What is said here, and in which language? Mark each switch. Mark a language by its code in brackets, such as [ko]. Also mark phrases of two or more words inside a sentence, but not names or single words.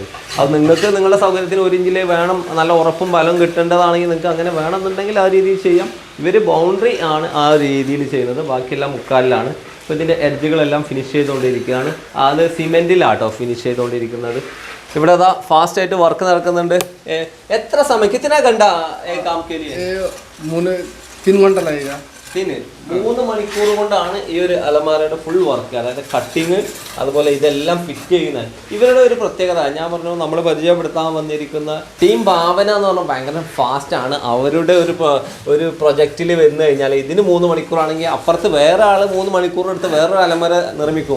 [ml] അത് നിങ്ങൾക്ക് നിങ്ങളുടെ സൗകര്യത്തിന് 1 ഇഞ്ചിലേ വേണം, നല്ല ഉറപ്പും ബലം കിട്ടേണ്ടതാണെങ്കിൽ നിങ്ങൾക്ക് അങ്ങനെ വേണമെന്നുണ്ടെങ്കിൽ ആ രീതിയിൽ ചെയ്യാം. ഇവർ ബൗണ്ടറി ആണ് ആ രീതിയിൽ ചെയ്യുന്നത്, ബാക്കിയെല്ലാം 3/4-ലാണ്. അപ്പോൾ ഇതിൻ്റെ എഡ്ജുകളെല്ലാം ഫിനിഷ് ചെയ്തുകൊണ്ടിരിക്കുകയാണ്. അത് സിമെൻറ്റിലാട്ടോ ഫിനിഷ് ചെയ്തുകൊണ്ടിരിക്കുന്നത്. ഇവിടെ ഫാസ്റ്റ് ആയിട്ട് വർക്ക് നടക്കുന്നുണ്ട്. എത്ര സമയം [hi] കിतना घंटा काम के लिए? 3 घंटा लगेगा. [ml] പിന്നെ 3 മണിക്കൂർ കൊണ്ടാണ് ഈ ഒരു അലമാരയുടെ [en] full work, [ml] അതായത് കട്ടിങ് അതുപോലെ ഇതെല്ലാം ഫിറ്റ് ചെയ്യുന്നത്. ഇവരുടെ ഒരു പ്രത്യേകത ഞാൻ പറഞ്ഞു, നമ്മൾ പരിചയപ്പെടുത്താൻ വന്നിരിക്കുന്ന ടീം ഭാവന എന്ന് പറഞ്ഞാൽ ഭയങ്കര ഫാസ്റ്റാണ്. അവരുടെ ഒരു പ്രൊജക്റ്റിൽ വന്നു കഴിഞ്ഞാൽ ഇതിന് 3 മണിക്കൂറാണെങ്കിൽ അപ്പുറത്ത് വേറെ ആൾ 3 മണിക്കൂർ എടുത്ത് വേറൊരു അലമാര നിർമ്മിക്കും.